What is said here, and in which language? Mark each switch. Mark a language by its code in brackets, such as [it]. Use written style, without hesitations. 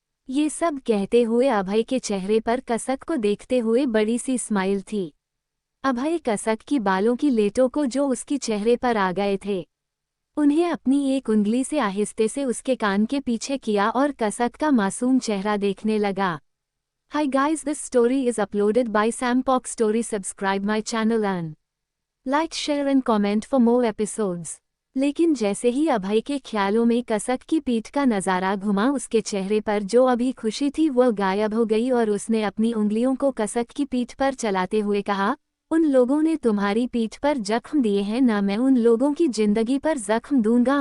[hi] ये सब कहते हुए अभय के चेहरे पर कसक को देखते हुए बड़ी सी स्माइल थी। अभय कसक की बालों की लेटों को जो उसकी चेहरे पर आ गए थे, उन्हें अपनी एक उंगली से आहिस्ते से उसके कान के पीछे किया और कसक का मासूम चेहरा देखने लगा। [en] Hi guys, this story is uploaded by Sampok Story. Subscribe my channel and like, share and comment for more episodes. [hi] लेकिन जैसे ही अभय के ख्यालों में कसक की पीठ का नज़ारा घुमा, उसके चेहरे पर जो अभी खुशी थी वह गायब हो गई और उसने अपनी उंगलियों को कसक की पीठ पर चलाते हुए कहा, उन लोगों ने तुम्हारी पीठ पर जख्म दिए हैं ना, मैं उन लोगों की जिंदगी पर जख्म दूंगा।